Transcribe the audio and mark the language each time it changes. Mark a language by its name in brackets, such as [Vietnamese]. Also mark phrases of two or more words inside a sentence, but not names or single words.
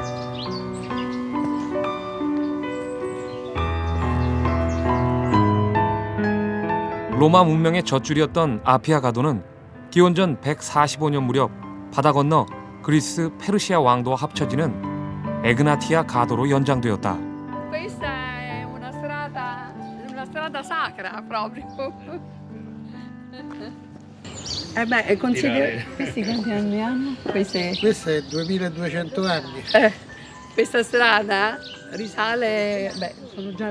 [Korean] 로마 문명의 젖줄이었던 아피아 가도는 기원전 145년 무렵 바다 건너 그리스 페르시아 왕도와 합쳐지는 에그나티아 가도로 연장되었다. [Italian] Questa è una strada sacra proprio. Beh, considera questi quanti anni hanno? Questo è 2200 anni, Questa strada risale, beh, sono già 2000.